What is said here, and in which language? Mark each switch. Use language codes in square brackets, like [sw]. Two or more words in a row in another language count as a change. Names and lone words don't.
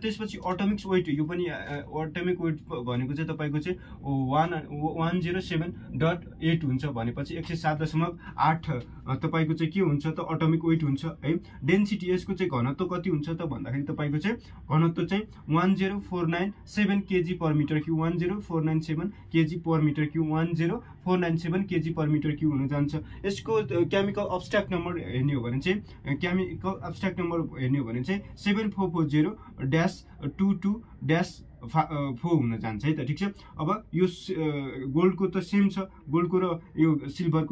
[ne] त्यसपछि [en] atomic weight [ne] यो पनि [en] atomic weight [ne] भनेको चाहिँ तपाईँको चाहिँ 107.8 हुन्छ भनेपछि 107.8 तपाईँको चाहिँ के हुन्छ त [en] atomic weight [ne] हुन्छ है। डेन्सिटी यसको चाहिँ घनत्व कति हुन्छ त भन्दाखेरि तपाईँको चाहिँ घनत्व चाहिँ 1049.7 [en] kg per meter cube [ne] 10497 [en] kg per meter cube [ne] 10497 [en] kg per meter cube [ne] हुन जान्छ। यसको [en] chemical abstract number [ne] हेर्ने हो भने चाहिँ 7422-22-4 हुन जान्छ है त। ठिक छ। अब यो गोल्डको त सेम छ गोल्डको र यो सिल्भरको।